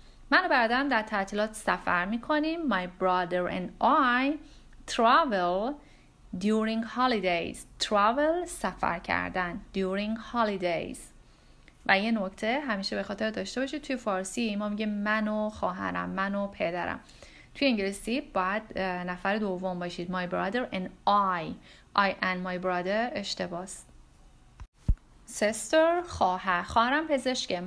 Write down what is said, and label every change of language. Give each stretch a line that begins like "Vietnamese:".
Persian: من و برادرم در تعطیلات سفر میکنیم.
English: My brother and I travel during holidays.
Persian: سفر کردن.
English: during holidays.
Persian: و یه نکته همیشه به خاطر داشته باشید توی فارسی ما میگه من و خواهرم، من و پدرم. توی انگلیسی باید نفر دوم باشید.
English: My brother and I and my brother
Persian: اشتباهست. sister خواهرم پزشکه.